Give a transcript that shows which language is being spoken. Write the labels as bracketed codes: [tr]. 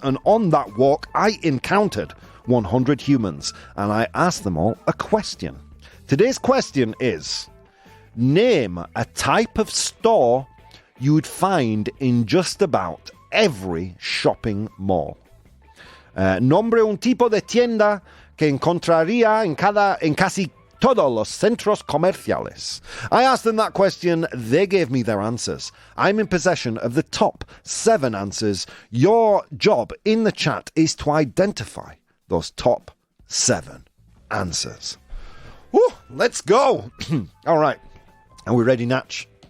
[en] And on that walk, I encountered 100 humans. And I asked them all a question. Today's question is, name a type of store you would find in just about every shopping mall. [es] Nombre un tipo de tienda que encontraría en casi todos los centros comerciales. [en] I asked them that question. They gave me their answers. I'm in possession of the top 7 answers. Your job in the chat is to identify those top 7 answers. Woo, let's go. All right. Are we ready, Natch?